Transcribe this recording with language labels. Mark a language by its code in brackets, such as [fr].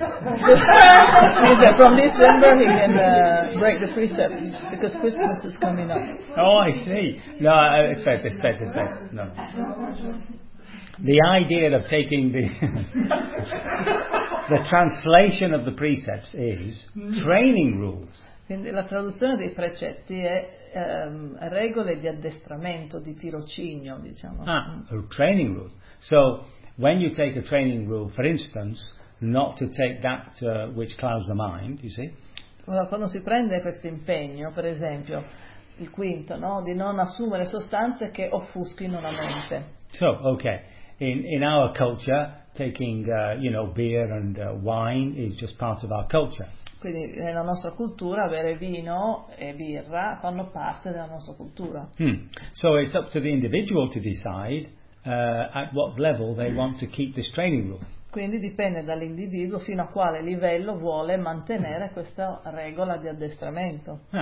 [en] From December he can break the precepts, because Christmas is coming up. Oh, I see. No, it's fair. No. The idea of taking the... the translation of the precepts is training rules. [it] Quindi la traduzione dei precetti è regole di addestramento, di tirocinio, diciamo. [en] Training rules. So, when you take a training rule, for instance, not to take that which clouds the mind, you see? [it] Allora, quando si prende questo impegno, per esempio, il quinto, no? Di non assumere sostanze che offuschino la mente. [en] So, okay. In our culture, taking, beer and wine is just part of our culture. [it] Quindi nella nostra cultura bere vino e birra fanno parte della nostra cultura. Hmm. [en] So it's up to the individual to decide at what level they want to keep this training rule. [it] Quindi dipende dall'individuo fino a quale livello vuole mantenere questa regola di addestramento.